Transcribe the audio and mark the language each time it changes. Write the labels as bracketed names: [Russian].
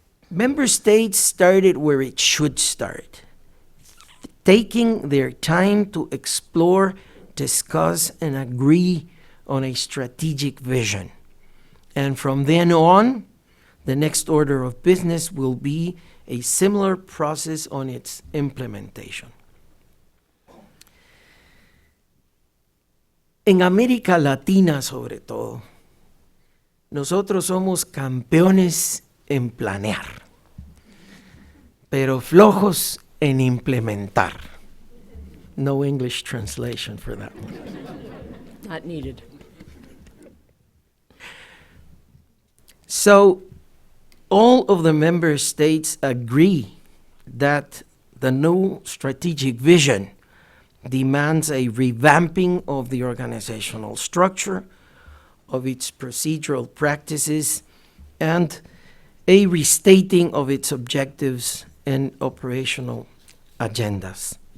[English] Member states started where it should start, taking their time to explore, discuss, and agree on a strategic vision. And from then on, the next order of business will be a similar process on its implementation. [Spanish] En América Latina, sobre todo, nosotros somos campeones en planear, pero flojos en implementar. [English] No English translation for that one. Not needed. So, all of the member states agree that the new strategic vision demands a revamping of the organizational structure, of its procedural practices, and a restating of its objectives and operational agendas.